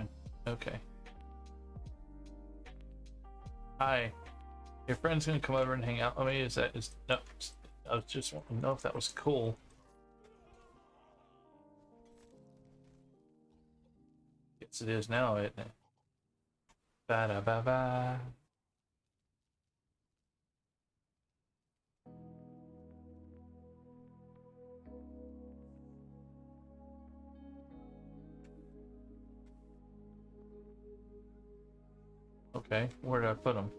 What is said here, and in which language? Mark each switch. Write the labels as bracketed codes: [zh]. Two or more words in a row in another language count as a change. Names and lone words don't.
[en] Okay. Hi. Your friend's gonna come over and hang out with me. No, I was just wanting to know if that was cool. Yes, it is now, isn't it? Ba da ba ba. Okay, where did I put him?